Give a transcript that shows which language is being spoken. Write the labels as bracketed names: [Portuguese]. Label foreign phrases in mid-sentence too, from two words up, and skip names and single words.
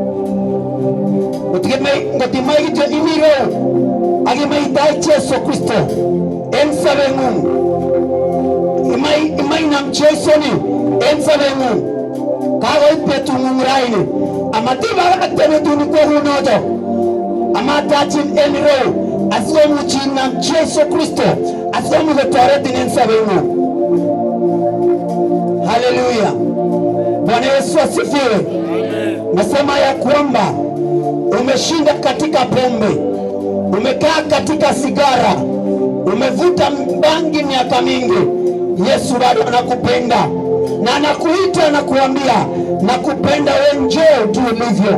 [Kalenjin] Ngotimai kityo imiro akimaitai Jesu Kristo en sobengung, imai nam Jesu ni en sobengung, kakoit betungung raini, amatibakakte betuni kokunoto, amatachin en ireu asikomuch inam Jesu Kristo asikomuch kotoretin en sobengung. [Swahili] Haleluya. Bwana Yesu asifiwe. Nasema ya kwamba umeshinda katika pombe, umekaa katika sigara, umevuta bangi miaka mingi, Yesu bado anakupenda na anakuita na kuambia nakupenda wewe, njoo tu ulivyo.